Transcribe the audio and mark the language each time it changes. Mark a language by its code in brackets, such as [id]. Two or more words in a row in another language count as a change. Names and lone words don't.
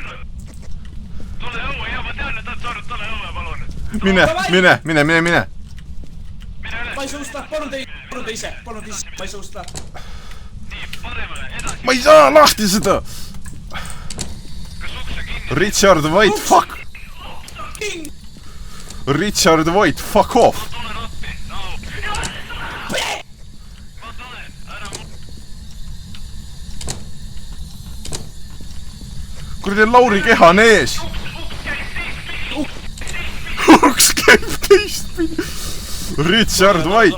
[et] Tule õue, ma tean, et ta on surnud, tule õue, palun. Mine! Mine üle. Ma ei suusta, palun teise, ma ei suusta. Nii, paremale, edasi. ma ei saa lahti seda! Kas ukse kinni? [en] Richard White, fuck! Richard White, fuck off! [et] Ma tulen appi, no! Ma tulen, ära mu... Kuradi Lauri keha on ees! Uks käib teistpidi! Richard White!